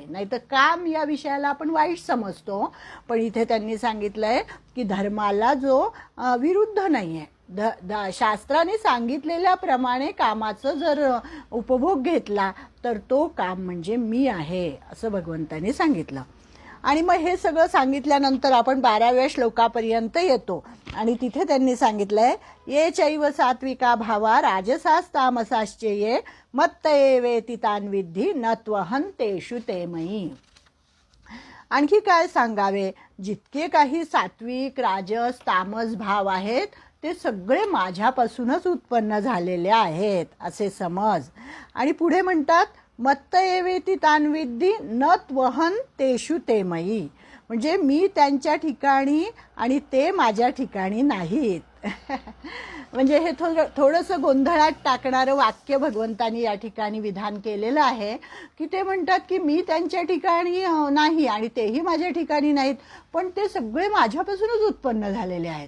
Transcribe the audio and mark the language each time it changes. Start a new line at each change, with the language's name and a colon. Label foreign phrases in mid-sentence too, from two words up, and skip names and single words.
Marathi: नाही तर काम या विषयाला आपण वाईट समजतो, पण इथे त्यांनी सांगितलंय की धर्माला जो विरुद्ध नाही आहे, शास्त्राने सांगितलेल्याप्रमाणे कामाचं जर उपभोग घेतला तर तो काम म्हणजे मी आहे असं भगवंतांनी सांगितलं. आणि मग हे सगळं सांगितल्यानंतर आपण 12व्या श्लोकापर्यंत येतो आणि तिथे त्यांनी सांगितलंय,
Sanskrit: ये चैव सात्विका भावा राजसास्तामसाश्चे ये मत्त एवेति तान् विद्धी न त्वहं तेषु ते मयी.
Marathi: आणखी काय सांगावे, जितके काही सात्विक राजस तामस भाव आहेत ते सगळे माझ्यापासूनच उत्पन्न झालेले आहेत असे समज. आणि पुढे म्हणतात,
Sanskrit: मत्त एवेति तान् विद्धी न त्वहं तेषु ते मयी,
Marathi: म्हणजे मी त्यांच्या ठिकाणी आणि ते माझ्या ठिकाणी नाहीत. म्हणजे हे थोडंसं गोंधळात टाकणारं वाक्य भगवंतांनी या ठिकाणी विधान केलेलं आहे, की ते म्हणतात की मी त्यांच्या ठिकाणी नाही आणि तेही माझ्या ठिकाणी नाहीत, पण ते सगळे माझ्यापासूनच उत्पन्न झालेले आहेत.